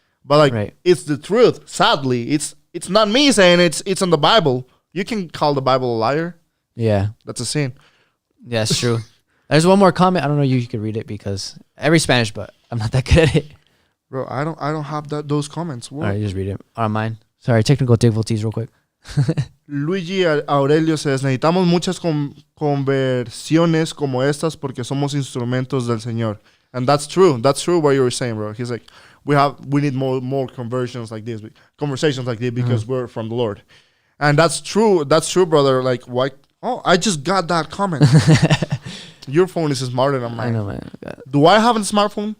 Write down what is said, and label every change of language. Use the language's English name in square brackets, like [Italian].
[English] But like, it's the truth. Sadly, it's not me saying it's in the Bible. You can call the Bible a liar. Yeah. That's a sin. Yeah, it's true. There's one more comment. I don't know if you could read it because every Spanish, but I'm not that good at it. Bro, I don't have those comments. What? All right, just read it on mine. Sorry, technical difficulties real quick. Luigi Aurelio says, [Spanish] necesitamos muchas conversiones como estas porque somos instrumentos del Señor. [English] And that's true. That's true what you were saying, bro. He's like, we need more conversions like this, conversations like this because we're from the Lord. And that's true. That's true, brother. Like, why? Oh, I just got that comment. Your phone is smarter than mine. I know, man. Do I have a smartphone?